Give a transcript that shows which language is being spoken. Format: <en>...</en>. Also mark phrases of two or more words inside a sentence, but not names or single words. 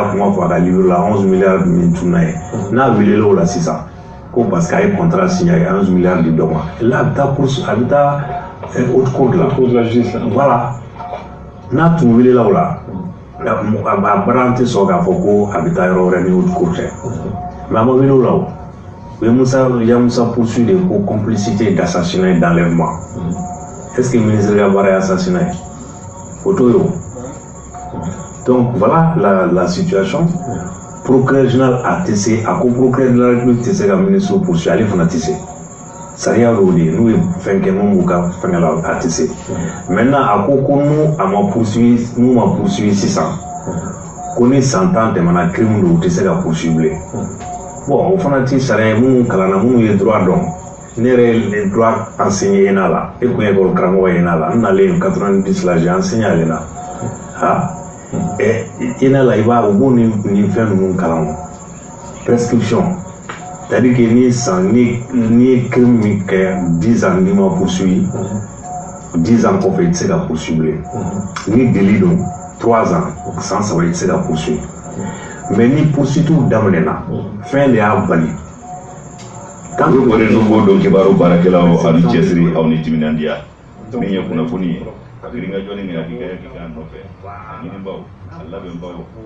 <bm>kuma fɔ a ka livre la 11 milliards min tunna ye n'a welela o la sisan ko parce que a ye</bm> <fr>contrat signé</fr> <bm>a ye 11 milliards di dɔ ma là a bɛ taa</bm> <fr>haute cour de la justice</fr> <bm>voilà n'a tun welela o la a baara tɛ sɔn k'a fɔ ko a bɛ taa yɔrɔ wɛrɛ ni</bm> <fr>haute cour</fr> <bm>tɛ mais a ma wele o la o u ye Yamusa poursuivi de ko</bm> <fr>complicité d'assassinat et d'enlèvement est-ce que</fr> <bm>ministre ka baara ye assassinat ye o t'o ye o</bm> <fr>donc voilà la situation procureur général</fr> <bm>a tɛ se a ko</bm> <fr>procureur de la République</fr> <bm>tɛ se ka ministre poursuivi ale fana tɛ se sariya y'o de ye n'u ye fɛn kɛ mun b'u ka fɛngɛ la a tɛ se maintenant a ko n'u ma poursuivi sisan ko ni san 10 tɛmɛna crime don u tɛ se ka poursuivi bilen bon o fana tɛ sariya ye minnu kalanna minnu ye droit dɔn ne yɛrɛ ye</bm> <fr>droit enseigné</fr> <bm>ENA la e kun ye école karamɔgɔ ye ENA la n nalen 90 la</bm> <fr>j'ai enseigné à l'ENA</fr> <bm>ENA la i b'a o b'o ni fɛn ninnu kalan</bm> <fr>prescription c'est-à-dire que</fr> <bm>ni ye crime min kɛ 10 ans n'i ma poursuivi 10 ans kɔfɛ i tɛ se ka poursuivi bilen ni délit don 3 ans san 3 i tɛ se ka poursuivi mais ni poursuites daminɛna fɛn de y'a bali</bm> <fr>tant que</fr> <bm>réseau b'o dɔn kibaru baarakɛlaw aw ni cɛsiri aw ni timinandiya min ye kunnafoni ye yirimajɔ ni hakilina nɔfɛ a ɲinibaw a labɛnbaw</bm>